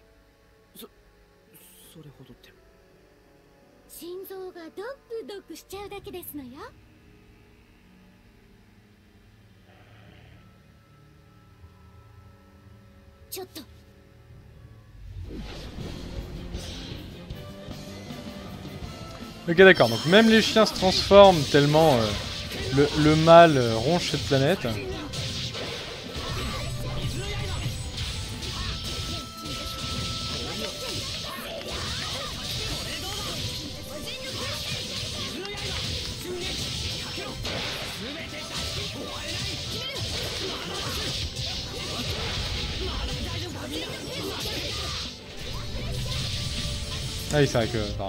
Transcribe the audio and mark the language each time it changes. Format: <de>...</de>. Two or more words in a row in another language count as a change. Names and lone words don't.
<ja>それほどって心臓がドックドックしちゃうだけですのよ。ちょっと。</ja> <fr>Ok, d'accord. Donc même les chiens se transforment tellement le mal ronge cette planète. Ah oui, c'est vrai que...</fr>